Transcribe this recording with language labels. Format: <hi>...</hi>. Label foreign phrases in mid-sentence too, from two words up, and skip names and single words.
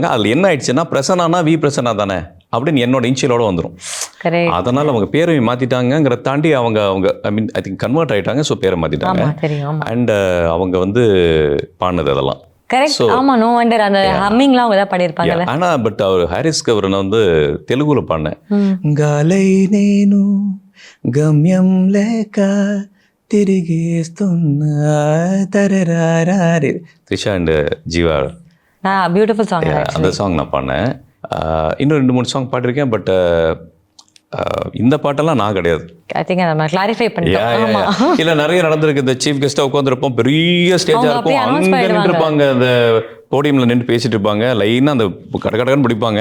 <ta>அதில் என்ன ஆயிடுச்சுன்னா பிரசன்னானா வி பிரசன்னா தானே அப்படின்னு என்னோட இன்ஷியலோட வந்துடும். அதனால அவங்க பேரை மாத்திட்டாங்கிற தாண்டி அவங்க</ta> <en>I mean I think convert</en> <ta>ஆயிட்டாங்க. ஸோ பேரை மாத்திட்டாங்க. அண்ட் அவங்க வந்து பாடினது அதெல்லாம் ஆனா பட் அவர் ஹாரிஸ்க்கு அவர் நான் வந்து தெலுங்குல பாடினேன்.</ta> <te>గాలై నేను గమ్యం లేక తిరిగేస్తున్నా తరరారే త్రిషా అండ్ జీవా</te> <en>beautiful song.</en> <ta>அந்த சாங் நான் பாடினேன். இன்னும் 2-3 சாங் பாடிருக்கேன். பட் இந்த பாட்டெல்லாம் நான் கிடையாது. இல்ல நிறைய நடந்திருக்கு. இந்த</ta> <en>chief guest</en> <ta>உட்காந்துருப்போம், பெரிய ஸ்டேஜா இருக்கும், அங்க நின்று இருப்பாங்க, அந்த போடியம்ல நின்று பேசிட்டு இருப்பாங்க, லைனா அந்த கடகடன்னு படிப்பாங்க.</ta>